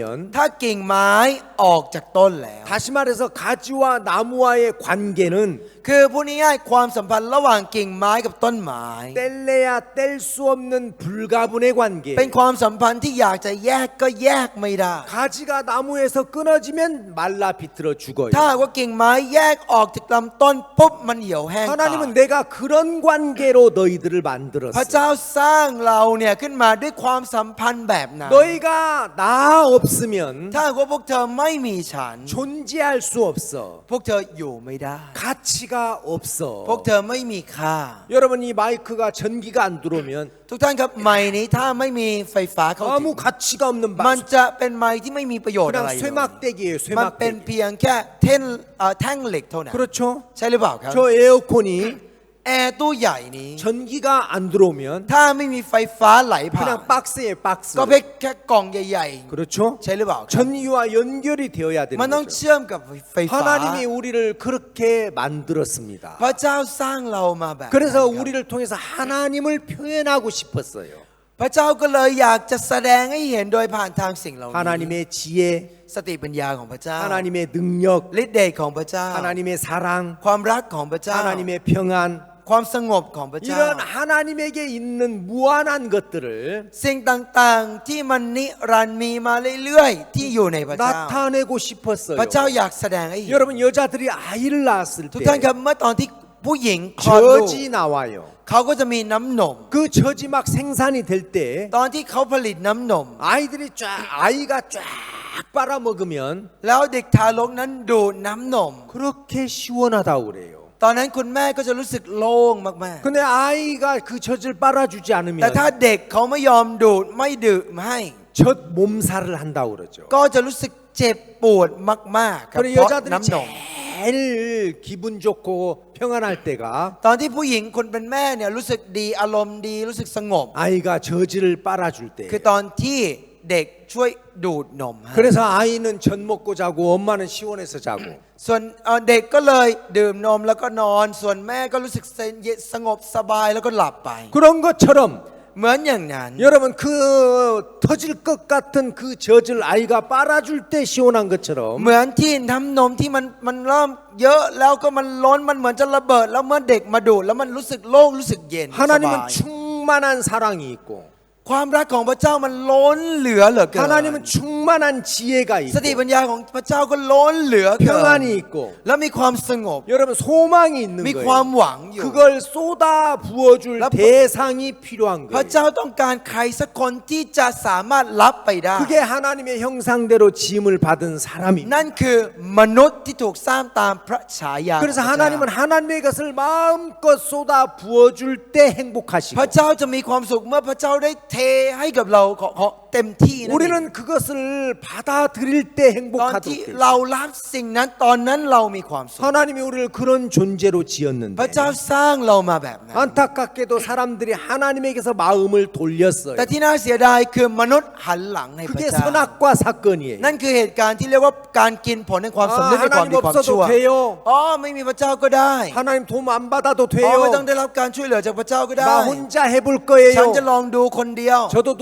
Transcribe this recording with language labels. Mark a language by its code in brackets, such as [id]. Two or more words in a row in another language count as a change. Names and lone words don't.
[th] ถ้ากิ่งไม้ออกจากต้นแล้ว [ko] 다시 말해서 가지와 나무와의 관계는 [th] คือพูดง่ายๆความสัมพันธ์ระหว่างกิ่งไม้กับต้นไม้ [ko] 뗄래야 뗄 수 없는 불가분의 관계. [th] เป็นความสัมพันธ์ที่อยากจะแยกก็แยกไม่ได้ [ko] 가지가 나무에서 끊어지면 말라 비틀어 죽어요. [th] ถ้าหากว่ากิ่งไม้แยกออกจากลำต้นปุ๊บมันเหี่ยวแห้งตาย [ko] 하나님은 내가 그런 관계로 너희들을 [th] พระ [ko] 만들었어. [th] เจ้าสร้างเราเนี่ยขึ้นมาด้วยความสัมพันธ์แบบนั้น [ko] 너희가 나 없으면 [th] ถ้าหากว่าพวกเธอไม่มีฉัน [ko] 존재할 수 없어. [th] พวกเธออยู่ไม่ได้ [ko] 가치가 없어. [th] พวกเธอไม่มีค่า [ko] 여러분 이 마이크가 전기가 안 들어오면 [th] ทุกท่านครับไมค์นี้ถ้าไม่มีไฟฟ้าเข้าถึง [ko] 아무 가치가 없는 [th] มัน [ko] 방. [th] จะเป็นไมค์ที่ไม่มีประโยชน์อะไร [ko] 그냥 [th] เลย [ko] 쇠막대기예요. [th] มันเป็น [ko] 쇠막대기. [th] เพียงแค่แท่งเหล็กเท่านั้น [ko] 그렇죠? [th] ใช่หรือเปล่าครับ [ko] 저 에어컨이 [th] แอร์ตู้ใหญ่นี้ [ko] 전기가 안 들어오면 [th] ถ้าไม่มีไฟฟ้าไหลผ่าน [ko] 그냥 박스에 박스. [th] ก็เพียงแค่กล่องใหญ่ [ko] 그렇죠? [th] ๆ ใช่หรือเปล่าครับ [ko] 전기와 연결이 되어야 [th] มัน [ko] 되는 [th] ต้อง [ko] 거죠. [th] เชื่อมกับไฟฟ้า [ko] 하나님이 우리를 그렇게 만들었습니다. [th] พระเจ้าสร้างเรามาแบบนั้น [ko] 그래서 [th] ครับ [ko] 우리를 통해서 하나님을 표현하고 싶었어요. [th] พระเจ้าก็เลยอยากจะแสดงให้เห็นโดยผ่านทางสิ่งเหล่านี้ [ko] 하나님의 지혜, [th] สติปัญญาของพระเจ้า [ko] 하나님의 능력, [th] ฤทธิ์เดชของพระเจ้า [ko] 하나님의 사랑, [th] ความรักของพระเจ้า [ko] 하나님의 평안, [th] ความสงบของพระเจ้า [ko] 이런 하나님에게 있는 무한한 것들을 [th] สิ่งต่างๆที่มันนิรันดร์มีมาเรื่อยๆที่อยู่ในพระเจ้า [ko] 나타내고 싶었어요. [th] พระเจ้าอยากแสดงให้เห็น [ko] 여러분 여자들이 아이를 낳았을 [th] ทุกท่าน [ko] 때 [th] ครับเมื่อตอนที่ผู้หญิงคลอดลูก [ko] 젖이 나와요. [th] เขาก็จะมีน้ำนม [ko] 그 젖이 막 생산이 될 때 [th] ตอนที่เขาผลิตน้ำนม [ko] 아이가 쫙 빨아먹으면 [th] แล้วเด็กทารกนั้นดูดน้ำนม [ko] 그렇게 시원하다고 그래요. [th] ตอนนั้นคุณแม่ก็จะรู้สึกโล่งมาก [ko] 근데 아이가 그 젖을 빨아주지 [th] ๆ แต่ [ko] 않으면 [th] ถ้าเด็กเขาไม่ยอมดูดไม่ดื่มให้ [ko] 젖 몸살을 한다고 그러죠. [th] ก็จะรู้สึกเจ็บปวดมากๆครับ [ko] 그리고 [th] เพราะ [ko] 여자들이 [th] น้ำนม [ko] 제일 기분 좋고 평안할 때가 [th] ตอนที่ผู้หญิงคนเป็นแม่เนี่ยรู้สึกดีอารมณ์ดีรู้สึกสงบ [ko] 아이가 젖을 빨아줄 때. [th] คือตอนที่เด็กช่วยดูดนมให้ [ko] 그래서 아이는 젖 먹고 자고 엄마는 시원해서 자고. [th] ส่วนเด็กก็เลยดื่มนมแล้วก็นอน ส่วนแม่ก็รู้สึกสงบสบายแล้วก็หลับไป [ko] 그런 것처럼 [th] เหมือนอย่างนั้น [ko] 여러분 그 터질 것 같은 그 젖을 아이가 빨아줄 때 시원한 것처럼 [th] เหมือนที่น้ำนมที่มันเริ่มเยอะแล้วก็มันล้นมันเหมือนจะระเบิด แล้วเมื่อเด็กมาดูดแล้วมันรู้สึกโล่งรู้สึกเย็นสบาย [ko] 하나님은 충만한 사랑이 있고 [th] ความรักของพระเจ้ามันล้นเหลือเหลือเกิน [ko] 하나님은 충만한 지혜가 [th] สติ [ko] 있고 [th] ปัญญาของพระเจ้าก็ล้นเหลือเกิน [ko] 평안이 있고 [th] และมีความสงบ [ko] 여러분 소망이 있는 [th] มีความ [ko] 거예요. [th] หวังอยู่ [ko] 그걸 쏟아 부어줄 대상이 필요한 [th] พระ [ko] 거예요. [th] เจ้าต้องการใครสักคนที่จะสามารถรับไปได้ [ko] 그게 하나님의 형상대로 지음을 받은 사람입니다. [th] นั่นคือมนุษย์ที่ถูกสร้างตามพระฉายาของพระ [ko] 그래서 [th] เจ้า [ko] 하나님은 하나님의 것을 마음껏 쏟아 부어줄 때 행복하시고 [th] พระเจ้าจะมีความสุขเมื่อพระเจ้าได้เทให้กับเราขอเต็มที่นั่นเอง [ko] 우리는 그것을 받아들일 때 [th] ตอนที่ [ko] 행복하도록 [th] เรารับสิ่งนั้นตอนนั้นเรามีความสุข [ko] 하나님이 우리를 그런 존재로 [th] พระ [ko] 지었는데 [th] เจ้าสร้างเรามาแบบนั้น [ko] 안타깝게도 사람들이 하나님에게서 마음을 돌렸어요. [th] แต่ที่น่าเสียดายคือมนุษย์หันหลังให้พระ [ko] 그게 [th] เจ้า [ko] 선악과 사건이에요. [th] นั่นคือเหตุการณ์ที่เรียกว่าการกินผลในความสำนึกในความดีความชั่ว [ko] 하나님 없어도 돼요. [th] อ๋อไม่มีพระเจ้าก็ได้ [ko] 하나님 도움 안 받아도 [th] อ๋อไม่ต้อง [ko] 돼요. [th] ได้รับการช่วยเหลือจากพระเจ้าก็ได้ [ko] 나 혼자 해볼 [th] ฉัน [ko] 거예요. [th] จะลองดูคนเดียว [ko] 저도 노력하면 할 수